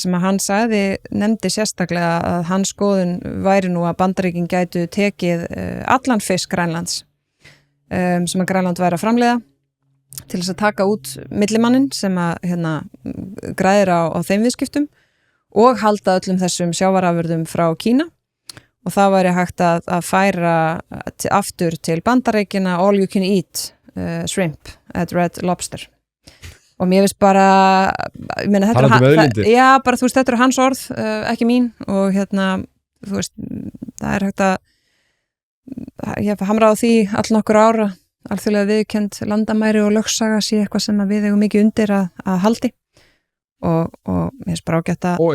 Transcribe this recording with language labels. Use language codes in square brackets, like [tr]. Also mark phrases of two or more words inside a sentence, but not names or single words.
[is] sem að hann nefndi sérstaklega að hans skoðun væri nú að Bandaríkin gætu tekið allan fisk Grænlands sem að Grænland væri að framleiða til þess að taka út millimannin sem að græðir á þeim viðskiptum og halda öllum þessum sjávarafurðum frá Kína og það væri hægt að færa aftur til Bandaríkjanna [en] all you can eat shrimp at Red Lobster [is] og mér veist bara ég meina þetta er hans orð ekki mín og þú veist það er hægt að ég hef hamrað á því all nokkur ára alþjóðlega viðurkennd landamæri og lögsaga sé eitthvað sem við eigum mikið undir að haldi og mér finnst bara ágætt að